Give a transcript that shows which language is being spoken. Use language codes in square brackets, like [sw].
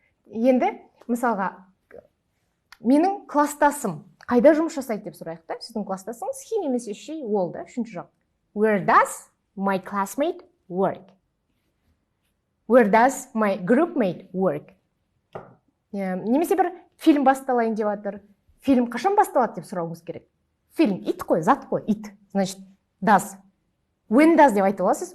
[kk] Енді, мысалға, менің кластасым қайда жұмыс жасайды деп сұрайық та. Сіздің кластасыңыз he немесе she, ол да, үшінші жақ. [en] Where does my classmate work? Where does my groupmate work? [kk] Немесе бір фильм басталайын деп жатыр. Фильм қашан басталады деп сұрауыңыз керек. Фильм, ит қой, зат қой, ит. Значит, does. [en] When does [kk] деп айтып аласыз.